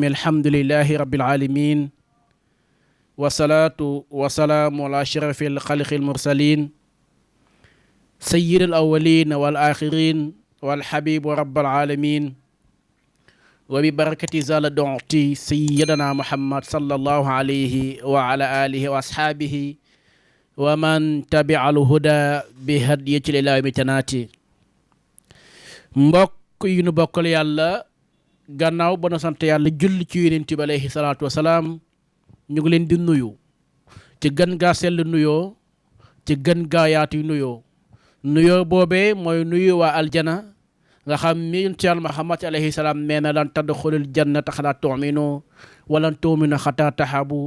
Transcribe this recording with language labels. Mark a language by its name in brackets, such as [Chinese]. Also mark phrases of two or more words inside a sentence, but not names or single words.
[Arabic] الحمد لله رب العالمين، والصلاة والسلام على أشرف الخلق المرسلين سيد الأولين والآخرين والحبيب رب العالمين، وببركة زال دعتي سيدنا محمد صلى الله عليه وعلى آله وأصحابه ومن تبع الهدى بهديه إلى يوم التناتي. [Wolof] mbokk yu nu bokkal yàlla, gannaaw ba nu sant yàlla julli ci yonent bi [Arabic] عليه الصلاة والسلام, [Wolof] ñu ngi leen di nuyu ci gën gaa sell nuyoo, ci gën gaa yaatu nuyoo. nuyoo boobee mooy nuyu waa aljana nga xam ni yonent Yàlla Muhammad [Arabic] عليه السلام [Wolof] nee na [Arabic] لن تدخلوا الجنة حتى تؤمنوا ولن تؤمنوا حتى تحابوا.